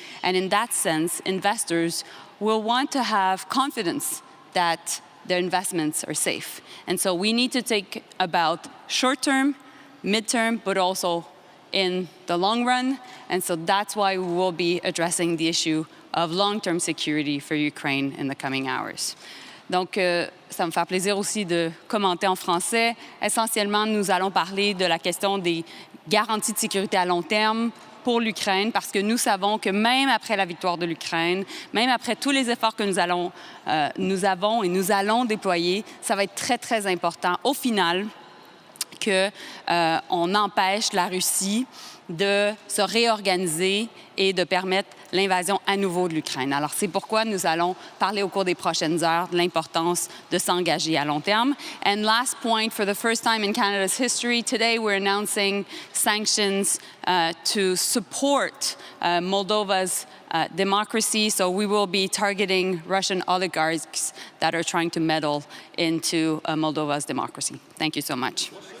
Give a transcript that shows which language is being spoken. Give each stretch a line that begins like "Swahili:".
English: And in that sense, investors will want to have confidence that their investments are safe. And so we need to think about short-term, mid-term, but also in the long run. And so that's why we will be addressing the issue of long-term security for Ukraine in the coming hours.
French: Donc, ça me fait plaisir aussi de commenter en français. Essentiellement, nous allons parler de la question des garanties de sécurité à long terme pour l'Ukraine, parce que nous savons que même après la victoire de l'Ukraine, même après tous les efforts que nous avons et nous allons déployer, ça va être très, très important au final qu'on empêche la Russie de se réorganiser et de permettre l'invasion à nouveau de l'Ukraine. Alors, c'est pourquoi nous allons parler au cours des prochaines heures de l'importance de s'engager à long terme.
English: And last point, for the first time in Canada's history, today we're announcing sanctions to support Moldova's democracy. So we will be targeting Russian oligarchs that are trying to meddle into Moldova's democracy. Thank you so much.